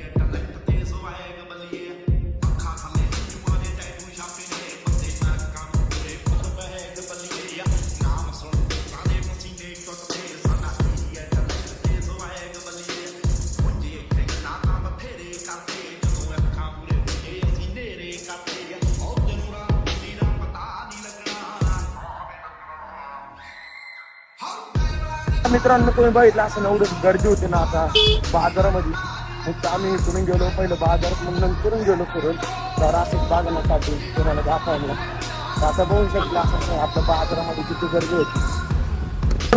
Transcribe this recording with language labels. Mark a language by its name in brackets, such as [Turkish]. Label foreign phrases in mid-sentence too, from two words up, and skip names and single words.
[Punjabi] ਹੈ ਟੈਲੈਂਟ ਤੇ ਸਵੈਗ ਬੱਲੀਏ ਅੱਖਾਂ ਥੱਲੇ ਜੁਆਂ ਦੇ ਟੈਟੂ ਛਾਪੇ ਨੇ ਬੰਦੇ ਨਰਕਾਂ ਨੂੰ ਤੋਰੇ ਪਰ ਬਹਿਗ ਬੱਲੀਏ ਨਾਮ ਸੁਣ ਲੋਕਾਂ ਦੇ ਪਸੀਨੇ ਛੁੱਟਦੇ ਸਾਡਾ ਕੀ ਹੈ ਟੈਲੈਂਟ ਤੇ ਸਵੈਗ ਬੱਲੀਏ ਮੁੰਡੇ ਇੱਥੇ ਗੱਲਾਂ ਤਾਂ ਬਥੇਰੇ ਕਰਦੇ ਜਦੋਂ ਅੱਖਾਂ ਪੂਰੇ ਹੁੰਦੇ ਅਸੀਂ ਨੇਰੇ ਕਰਦੇ ਉਹ ਤੈਨੂੰ ਰਾਤ ਹੁੰਦੀ ਦਾ ਪਤਾ ਨਹੀਂ ਲੱਗਣਾ [Marathi] मित्रांनो तुम्ही बघितलं असं एवढं गर्दी होती ना आता बाजारामध्ये. मग आम्ही इकडून गेलो पहिलं बाजारात मग नंतरून गेलो फिरून तर असंच बाजारासाठी कोणाला दाखवायला. आता बघू शकलं असं आपल्या बाजारामध्ये किती गर्दी होती.